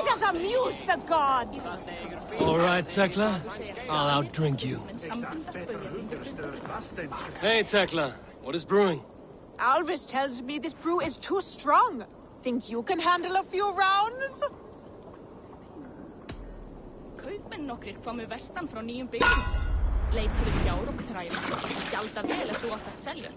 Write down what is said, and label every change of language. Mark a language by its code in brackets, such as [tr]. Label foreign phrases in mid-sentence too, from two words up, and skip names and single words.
[en] amuse the gods. All right, Tekla. I'll outdrink you. Hey, Tekla. What is brewing? Alvis tells me this brew is too strong. Think you can handle a few rounds? [is] Kaupmenn nokkrir komu vestan frá nýjum byggðum. Leitaðu fjár og þræla. Gjalda vel ef þú átt að selja.